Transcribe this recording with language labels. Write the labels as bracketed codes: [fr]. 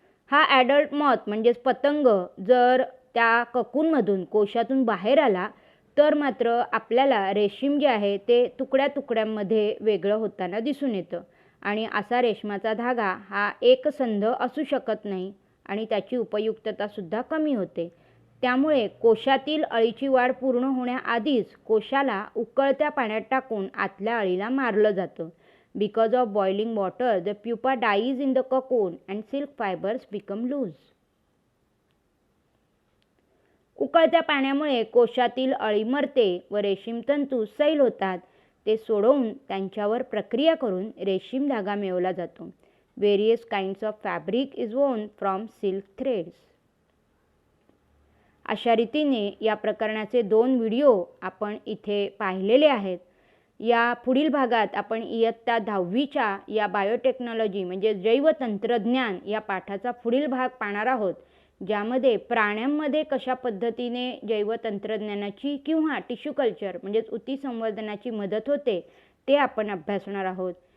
[mr] हा adult moth म्हणजेच पतंग जर त्या ककूनमधून कोशातून बाहेर आला तर मात्र आपल्याला रेशीम जे आहे ते तुकड्या तुकड्यांमध्ये वेगळं होताना दिसून येतं आणि असा रेशमाचा धागा हा एकसंध असू शकत नाही आणि त्याची उपयुक्ततासुद्धा कमी होते. त्यामुळे कोशातील अळीची वाढ पूर्ण होण्याआधीच कोशाला उकळत्या पाण्यात टाकून आतल्या अळीला मारलं जातं. [en] Because of boiling water, the pupa dies in the cocoon and silk fibers become loose. [mr] उकळत्या पाण्यामुळे कोशातील अळी मरते व रेशीम तंतू सैल होतात. ते सोडवून त्यांच्यावर प्रक्रिया करून रेशीम धागा मिळवला जातो. [en] Various kinds of fabric is woven from silk threads. [mr] अशा रीतीने या प्रकरणाचे 2 व्हिडिओ आपण इथे पाहिलेले आहेत. या पुढील भागात आपण इयत्ता 10वीच्या या बायोटेक्नॉलॉजी म्हणजे जैवतंत्रज्ञान या पाठाचा पुढील भाग पाहणार आहोत, ज्यामध्ये प्राण्यांमध्ये कशा पद्धतीने जैवतंत्रज्ञानाची किंवा टिश्यू कल्चर म्हणजेच ऊती संवर्धनाची मदत होते ते आपण अभ्यासणार आहोत.